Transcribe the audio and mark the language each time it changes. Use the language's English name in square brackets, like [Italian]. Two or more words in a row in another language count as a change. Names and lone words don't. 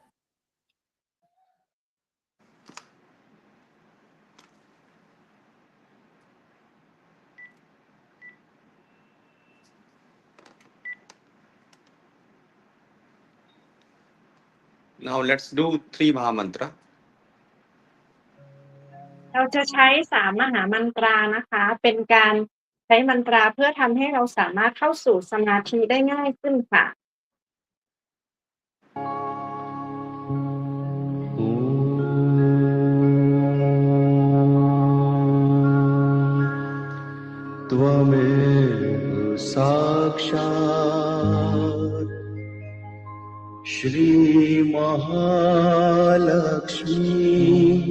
[English] Now let's do 3 Mahamantra. [Thai] เราจะใช้3มหามันตรานะคะเป็นการใช้มันตราเพื่อทำให้เราสามารถเข้าสู่สมาธิได้ง่ายขึ้นค่ะ [Sanskrit] त्वमेव साक्षात् श्री महालक्ष्मी